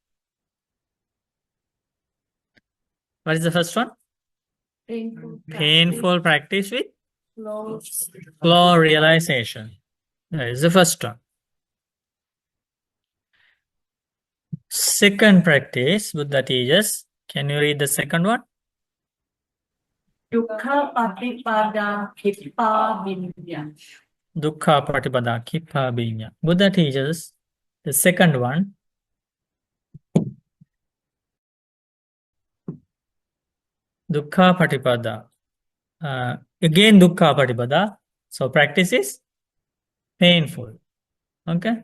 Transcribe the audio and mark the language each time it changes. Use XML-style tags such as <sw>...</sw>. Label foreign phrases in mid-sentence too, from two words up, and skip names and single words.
<en>What is the first one? Painful practice with slow realization. That is the first one. Second practice, Buddha teaches. Can you read the second one?</en> <pi>Dukkha Paṭipadā Kippa Vinya. Dukkha Paṭipadā Kippa Vinya.</pi> <en>Buddha teaches the second one.</en> <pi>Dukkha Paṭipadā. Again Dukkha Paṭipadā.</pi> <en>So practice is painful. Okay?</en>